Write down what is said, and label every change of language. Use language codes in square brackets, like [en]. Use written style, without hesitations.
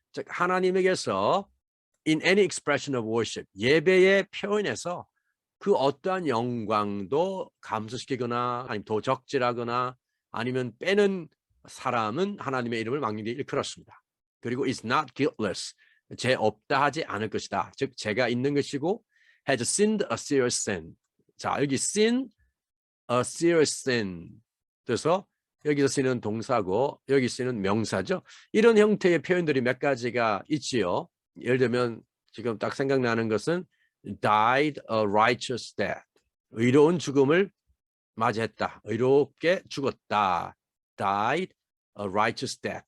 [ko] 즉 하나님에게서 [en] in any expression of worship, [ko] 예배의 표현에서 그 어떠한 영광도 감소시키거나 아니면 도적질하거나 아니면 빼는 사람은 하나님의 이름을 망령되게 일컬었습니다. 그리고 [en] is not guiltless, [ko] 죄 없다 하지 않을 것이다. 즉 죄가 있는 것이고 [en] has sinned a serious sin. [ko] 자, 여기 [en] sin a serious sin. [ko] 그래서 여기서 쓰는 동사고 여기 쓰는 명사죠. 이런 형태의 표현들이 몇 가지가 있지요. 예를 들면 지금 딱 생각나는 것은 [en] died a righteous death. [ko] 의로운 죽음을 맞이했다. 의롭게 죽었다. [en] died a righteous death.